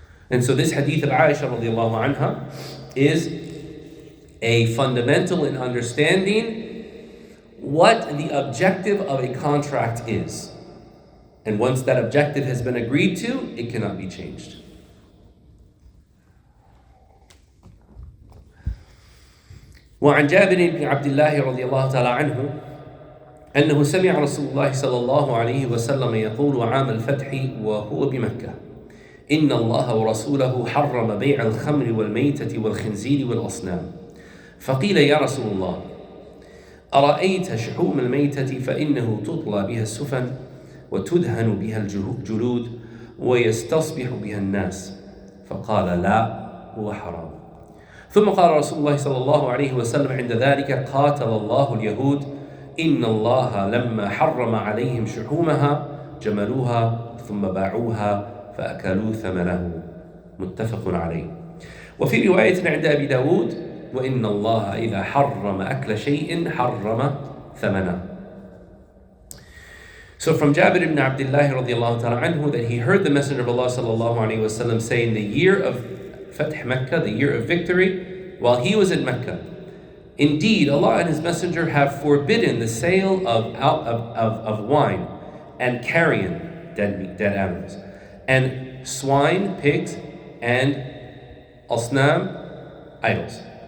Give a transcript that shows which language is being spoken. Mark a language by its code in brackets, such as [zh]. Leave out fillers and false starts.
[en] And so this hadith of Aisha radiallahu anha is a fundamental in understanding what the objective of a contract is. And once that objective has been agreed to, it cannot be changed. [ar] وعن جابر بن عبد الله رضي الله تعالى عنه أنه سمع رسول الله صلى الله عليه وسلم يقول عام الفتح وهو بمكة إن الله ورسوله حرم بيع الخمر والميتة والخنزير والأصنام فقيل يا رسول الله أرأيت شحوم الميتة فإنه تطلى بها السفن وتدهن بها الجلود ويستصبح بها الناس فقال لا هو حرام ثم قال رسول الله صلى الله عليه وسلم عند ذلك قاتل الله اليهود إن الله لما حرم عليهم شحومها جملوها ثم باعوها فأكلوا ثمنه متفق عليه وفي رواية عند أبي داود وإن الله إذا حرم أكل شيء حرم ثمنه. [en] So from Jabir ibn Abdullah radiallahu ta'ala anhu that he heard the Messenger of Allah sallallahu alayhi wa sallam say in the year of Fath Mecca, the year of victory, while he was in Mecca, indeed Allah and His Messenger have forbidden the sale of wine and carrion, dead animals, and swine, pigs, and asnam, idols.